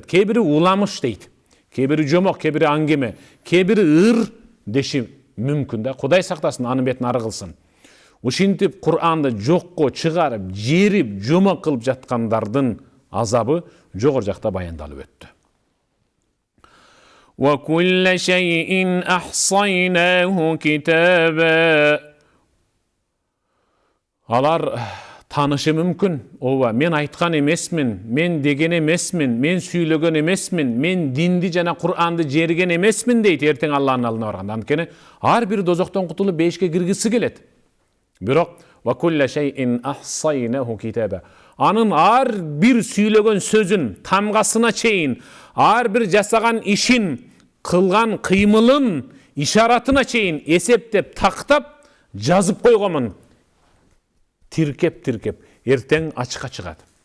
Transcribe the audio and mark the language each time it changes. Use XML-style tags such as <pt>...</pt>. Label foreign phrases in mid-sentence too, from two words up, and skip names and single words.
<ky>Кээ бири уламыш дейт. Кээ бири жомок, кээ бири аңгеме, кээ бири ыр деши мүмкүн да. Кудай сактасын, анын бетин ары кылсын. Ушинтип Кур'анды жокко чыгарып, жерип, жомок кылып жаткандардын азабы жогору жакта баяндалып өттү.</ky> <ar>وكل شيء أحصيناه كتابا.</ar> <ky>Алар танышы мүмкүн. Ооба, мен айткан эмесмин, мен деген эмесмин, мен сүйлөгөн эмесмин, мен динди жана Кур'анды жерген эмесмин дейт эртең Алланын алдына барганда. Анткени ар бир дозоктон кутулуп бейишке киргиси келет.</ky> <ar>Бирок وكل شيء أحصيناه كتابا.</ar> <ky>Анын ар бир сүйлөгөн сөзүн, тамгасына чейин, ар бир жасаган ишин, кылган кыймылын, ишаратына чейин эсептеп, тактап, жазып койгонмун. Тиркеп, эртең ачыкка чыгат.</ky>